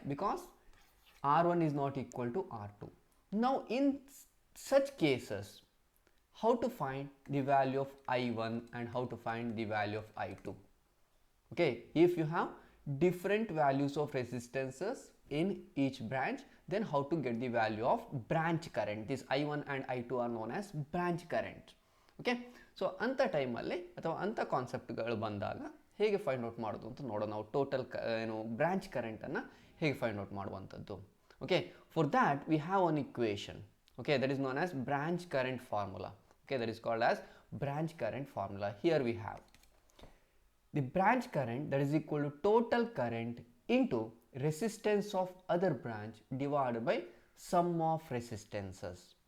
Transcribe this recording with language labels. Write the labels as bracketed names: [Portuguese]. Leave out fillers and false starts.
[English] Because R1 is not equal to R2. Now in such cases, how to find the value of I1 and how to find the value of I2? Okay, if you have different values of resistances in each branch, then how to get the value of branch current? This I1 and I2 are known as branch current. [Kannada] Okay, so anta time alli ಅಥವಾ ಅಂತ ಕಾನ್ಸೆಪ್ಟ್ಗಳು ಬಂದಾಗ ಹೇಗೆ find out ಮಾಡೋದು ಅಂತ ನೋಡೋಣ. ನಾವು total branch ಕರೆಂಟನ್ನು ಹೇಗೆ find out ಮಾಡುವಂಥದ್ದು. [English] Okay, for that we have an equation, okay, that is known as branch current formula. Okay, that is called as branch current formula. Here we have the branch current, that is equal to total current into resistance of other branch divided by sum of resistances.